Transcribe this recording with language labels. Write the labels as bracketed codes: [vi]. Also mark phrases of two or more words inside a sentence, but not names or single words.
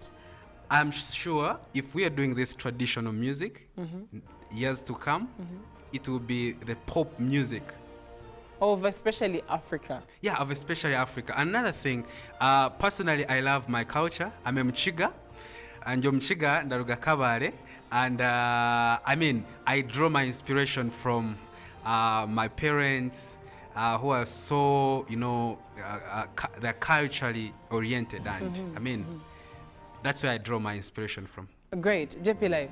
[en] I'm sure if we are doing this traditional music, years to come, it will be the pop music. Of especially Africa. Yeah, of especially Africa. Another thing, personally, I love my culture. I'm a Mchiga, and Mchiga [cgg] ndaruga kabare, [en] and I draw my inspiration from my parents, who are so, you know, they're culturally oriented, and that's where I draw my inspiration from. Great. JP Live.